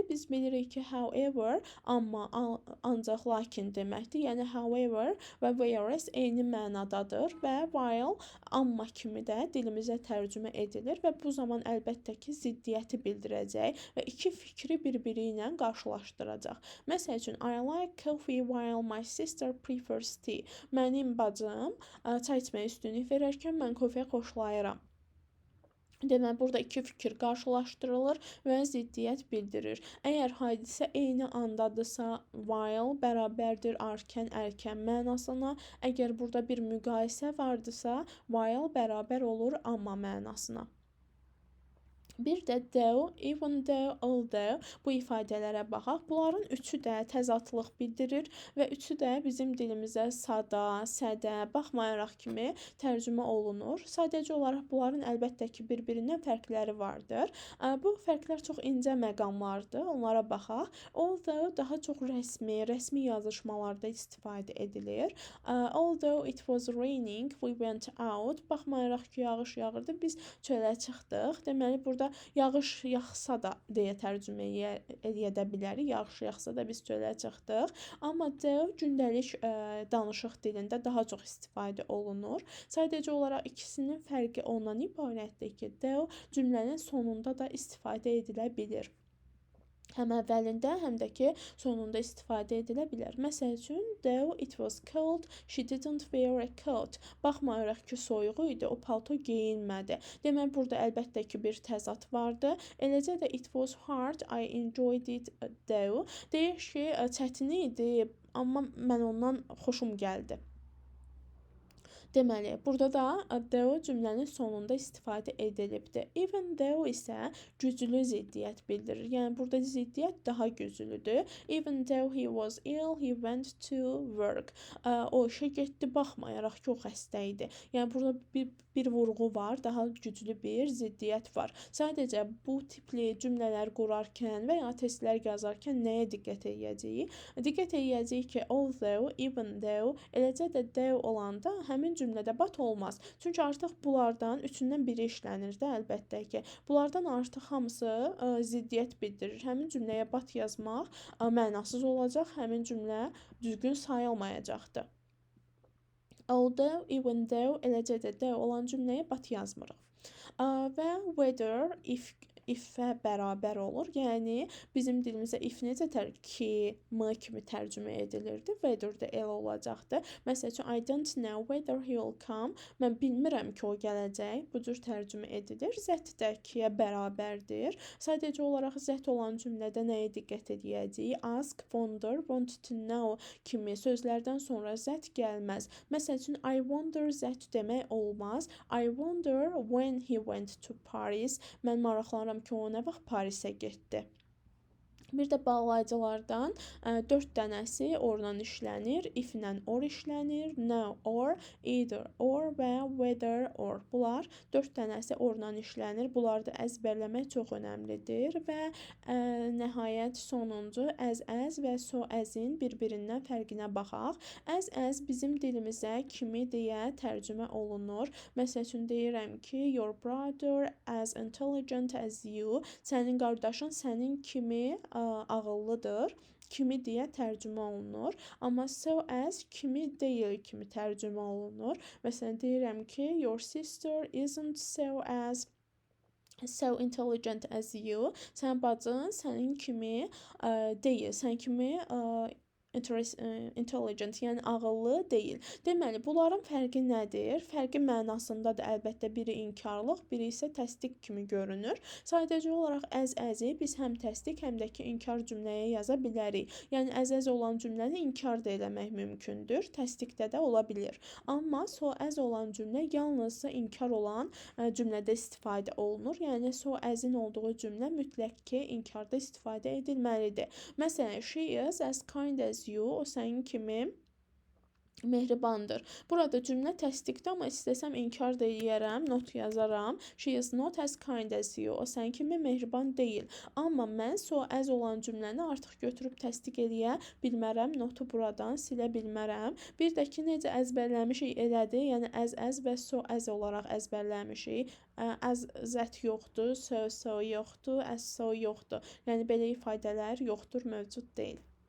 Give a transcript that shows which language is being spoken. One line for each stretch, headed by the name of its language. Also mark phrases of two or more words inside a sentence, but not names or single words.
Azerbaijani: Biz bilirik ki, however, amma, ancaq, lakin deməkdir. Yəni, however və whereas eyni mənadadır və while, amma kimi də dilimizə tərcümə edilir və bu zaman əlbəttə ki, ziddiyyəti bildirəcək və iki fikri bir-biri ilə qarşılaşdıracaq. Məsəl üçün,
English: I like coffee while my sister prefers tea.
Azerbaijani: Mənim bacım çay içməyə üstünlük verərkən mən kofeyə xoşlayıram. Deməli, burada iki fikir qarşılaşdırılır və ziddiyyət bildirir. Əgər hadisə eyni andadırsa, while bərabərdir arkən, ərkən mənasına. Əgər burada bir müqayisə vardırsa, while bərabər olur amma mənasına. Bir də
English: though, even though, although
Azerbaijani: bu ifadələrə baxaq. Bunların üçü də təzadlıq bildirir və üçü də bizim dilimizə sada, sədə, baxmayaraq kimi tərcümə olunur. Sadəcə olaraq bunların əlbəttə ki, bir-birindən fərqləri vardır. Bu fərqlər çox incə məqamlardır. Onlara baxaq. Although daha çox rəsmi yazışmalarda istifadə edilir.
English: Although it was raining, we went out.
Azerbaijani: Baxmayaraq ki, yağış yağırdı, biz çölə çıxdıq. Deməli, burada yağış yağsa da deyə tərcümə edə bilərik. Yağış yağsa da biz çölə çıxdıq. Amma though gündəlik danışıq dilində daha çox istifadə olunur. Sadəcə olaraq ikisinin fərqi ondan ibarətdir ki, though cümlənin sonunda da istifadə edilə bilir. Həm əvvəlində, həm də ki, sonunda istifadə edilə bilər. Məsəl üçün,
English: though it was cold, she didn't wear a coat.
Azerbaijani: Baxmayaraq ki, soyuq idi, o palto geyinmədi. Demək, burada əlbəttə ki, bir təzad vardı. Eləcə də
English: it was hard, I enjoyed it though.
Azerbaijani: Deyir ki, çətin idi, amma mən ondan xoşum gəldi. Deməli, burada da though cümlənin sonunda istifadə edilibdir.
English: Even though
Azerbaijani: isə güclü ziddiyyət bildirir. Yəni, burada ziddiyyət daha güclüdür.
English: Even though he was ill, he went to work.
Azerbaijani: O işə getdi, baxmayaraq ki, o xəstə idi. Yəni, burada bir vurğu var, daha güclü bir ziddiyyət var. Sadəcə bu tipli cümlələr qurarkən və ya testlər yazarkən nəyə diqqət edəcəyik? Diqqət edəcəyik ki,
English: although, even though,
Azerbaijani: eləcə də though olanda həmin cümlədə but olmaz. Çünki artıq bunlardan üçündən biri işlənir də, əlbəttə ki. Bunlardan artıq hamısı ziddiyyət bildirir. Həmin cümləyə but yazmaq mənasız olacaq, həmin cümlə düzgün sayılmayacaqdır.
English: Although, even though,
Azerbaijani: eləcə də though olan cümləyə but yazmırıq. Və whether, if-ə bərabər olur. Yəni, bizim dilimizdə if necə ki, m kimi tərcümə edilirdi. Whether də elə olacaqdır. Məsəl üçün,
English: I don't know whether he will come.
Azerbaijani: Mən bilmirəm ki, o gələcək. Bu cür tərcümə edilir. Zət də ki-yə bərabərdir. Sadəcə olaraq zət olan cümlədə nəyə diqqət edəcəyik?
English: Ask, wonder, want to know
Azerbaijani: kimi sözlərdən sonra zət gəlməz. Məsəl üçün,
English: I wonder zət
Azerbaijani: demək olmaz.
English: I wonder when he went to Paris.
Azerbaijani: Mən maraqlanıram ki, o nə vaxt Parisə getdi. Bir də bağlayıcılardan 4 dənəsi orla işlənir. If ilə or işlənir.
English: No, or, either, or və whether, or.
Azerbaijani: Bunlar 4 dənəsi orla işlənir. Bunları da əzbərləmək çox önəmlidir. Və nəhayət sonuncu as və
English: so as-
Azerbaijani: in bir-birindən fərqinə baxaq. As bizim dilimizə kimi deyə tərcümə olunur. Məsəl üçün deyirəm ki,
English: your brother as intelligent as you.
Azerbaijani: Sənin qardaşın sənin kimi ağıllıdır. Kimi deyə tərcümə olunur. Amma
English: so as
Azerbaijani: kimi deyil kimi tərcümə olunur. Məsələn, deyirəm ki,
English: your sister isn't so intelligent as you.
Azerbaijani: Sən bacın sənin kimi deyil. Sən kimi intelligent, yəni ağıllı deyil. Deməli, bunların fərqi nədir? Fərqi mənasındadır. Əlbəttə, biri inkarlıq, biri isə təsdiq kimi görünür. Sadəcə olaraq as-i biz həm təsdiq, həm də ki, inkar cümləyə yaza bilərik. Yəni, as olan cümləni inkar da eləmək mümkündür. Təsdiqdə də ola bilir. Amma
English: so as
Azerbaijani: olan cümlə yalnızca inkar olan cümlədə istifadə olunur. Yəni,
English: so as-
Azerbaijani: in olduğu cümlə mütləq ki, inkarda istifadə edilməlidir. Məsələn,
English: she is as kind as you,
Azerbaijani: o sənin kimi mehribandır. Burada cümlə təsdiqdir, amma istəsəm inkar da eləyərəm, not yazaram.
English: She is not as kind as you.
Azerbaijani: O sənin kimi mehriban deyil. Amma mən
English: so as
Azerbaijani: olan cümləni artıq götürüb təsdiq eləyə bilmərəm. Notu buradan silə bilmərəm. Bir də ki, necə əzbərləmişik elədir. Yəni, as və
English: so as
Azerbaijani: olaraq əzbərləmişik.
English: As zət
Azerbaijani: yoxdur, so yoxdur,
English: as so
Azerbaijani: yoxdur. Yəni, belə ifadələr yoxdur, mövcud deyil.